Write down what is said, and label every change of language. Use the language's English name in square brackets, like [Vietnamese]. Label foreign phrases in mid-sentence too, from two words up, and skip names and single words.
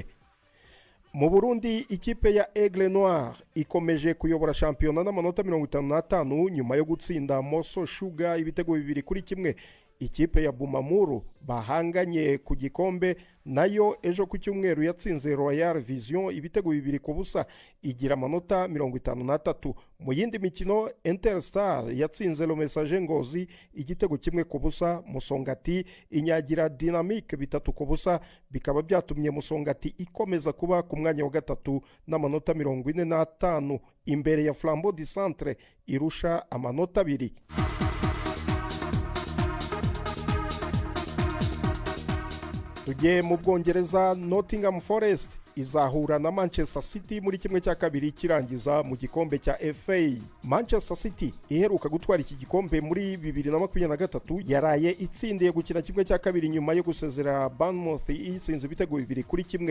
[Kinyarwanda] Mu Burundi ikipe ya Aigle Noir ikomeje kuyobora shampiyona n'amanota 55 nyuma yo gutsinda Moso Sugar ibitego 2-1. Ikipe ya Bumamuru bahanganye ku gikombe nayo ejo ku cyumweru yatsinze Royal Vision ibitego 2 ku busa igira amanota 53. Mu yindi mikino Interstar yatsinze Le Messager Ngozi igitego kimwe ku busa. Musongati inyagira Dynamique 3 ku busa, bikaba byatumye Musongati ikomeza kuba ku mwanya wa gatatu n'amanota 45 imbere ya Flambeau du Centre irusha amanota 2. Tugiye mu Bwongereza, Nottingham Forest izahura na Manchester City muri kimwe cya kabiri kirangiza mu gikombe cya FA. Manchester City iheruka gutwara iki gikombe muri 2023 yaraye itsindiye gukina kimwe cya kabiri nyuma yo gusezera Bournemouth itsinze ibitego 2-1.